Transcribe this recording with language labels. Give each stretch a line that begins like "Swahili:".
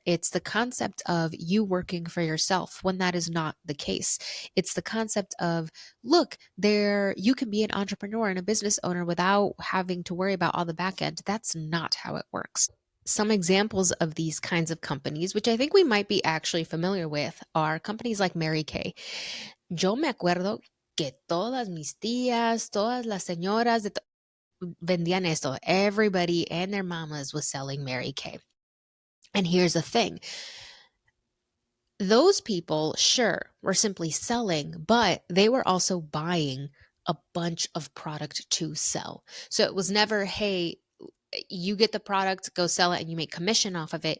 English: It's the concept of you working for yourself when that is not the case. It's the concept of, look, there you can be an entrepreneur and a business owner without having to worry about all the back end. That's not how it works. Some examples of these kinds of companies, which I think we might be actually familiar with, are companies like Mary Kay.
Spanish: Yo me acuerdo que todas mis tías, todas las señoras vendían esto.
English: Everybody and their mamas was selling Mary Kay. And here's the thing. Those people, sure, were simply selling, but they were also buying a bunch of product to sell. So it was never, hey, you get the product, go sell it, and you make commission off of it.